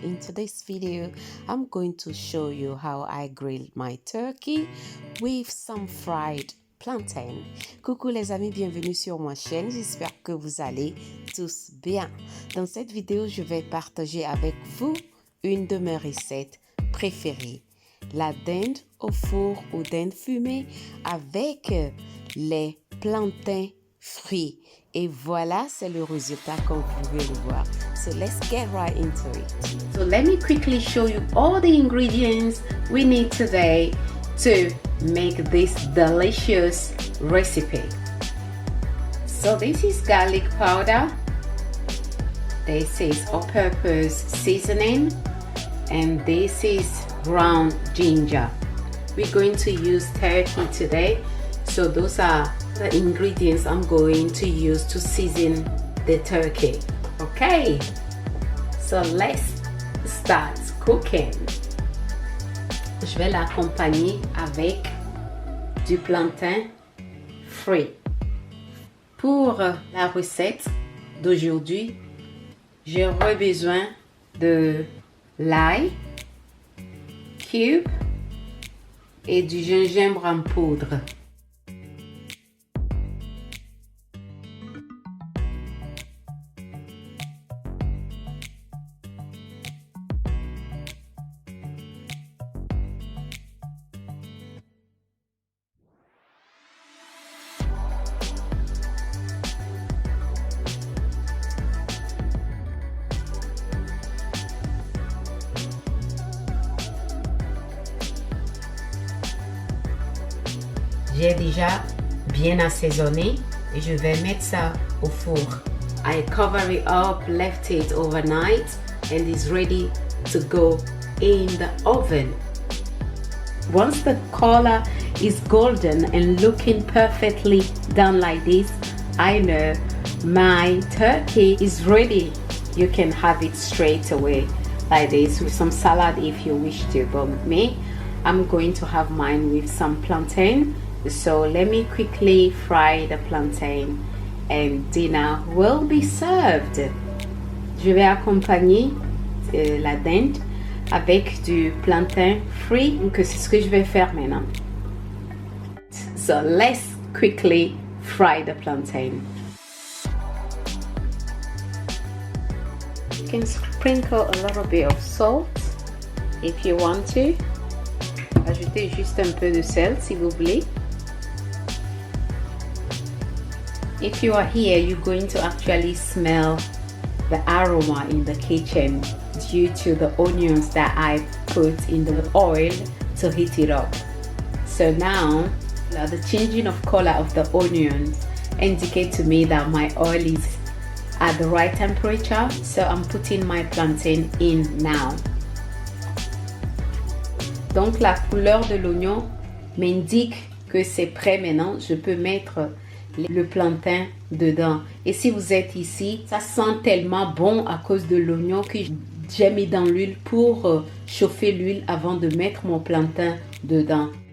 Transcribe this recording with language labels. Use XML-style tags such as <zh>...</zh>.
<en>In today's video, I'm going to show you how I grilled my turkey with some fried plantain.</en> <fr>Coucou les amis, bienvenue sur ma chaîne. J'espère que vous allez tous bien. Dans cette vidéo, je vais partager avec vous une de mes recettes préférées. La dinde au four ou dinde fumée avec les plantains frits. Et voilà, c'est le résultat comme vous pouvez le voir.</fr> <en>So let's get right into it. So let me quickly show you all the ingredients we need today to make this delicious recipe. So this is garlic powder. This is all-purpose seasoning. And this is ground ginger. We're going to use turkey today. So those are the ingredients I'm going to use to season the turkey. Okay, so let's start cooking.</en> <fr>Je vais l'accompagner avec du plantain frit. Pour la recette d'aujourd'hui, j'aurai besoin de l'ail cube et du gingembre en poudre. J'ai déjà bien assaisonné et je vais mettre ça au four.</fr> <en>I cover it up, left it overnight and it's ready to go in the oven. Once the color is golden and looking perfectly done like this, I know my turkey is ready. You can have it straight away like this with some salad if you wish to, but me, I'm going to have mine with some plantain. So let me quickly fry the plantain and dinner will be served.</en> <fr>Je vais accompagner la dinde avec du plantain frit, que c'est ce que je vais faire maintenant.</fr> <en>So let's quickly fry the plantain. You can sprinkle a little bit of salt if you want to.</en> <fr>Ajoutez juste un peu de sel si vous voulez.</fr> <en>If you are here, you're going to actually smell the aroma in the kitchen due to the onions that I put in the oil to heat it up. So now, the changing of color of the onions indicate to me that my oil is at the right temperature. So I'm putting my plantain in now.</en> <fr>Donc la couleur de l'oignon m'indique que c'est prêt maintenant. Je peux mettre le plantain dedans. Et si vous êtes ici, ça sent tellement bon à cause de l'oignon que j'ai mis dans l'huile pour chauffer l'huile avant de mettre mon plantain dedans.</fr>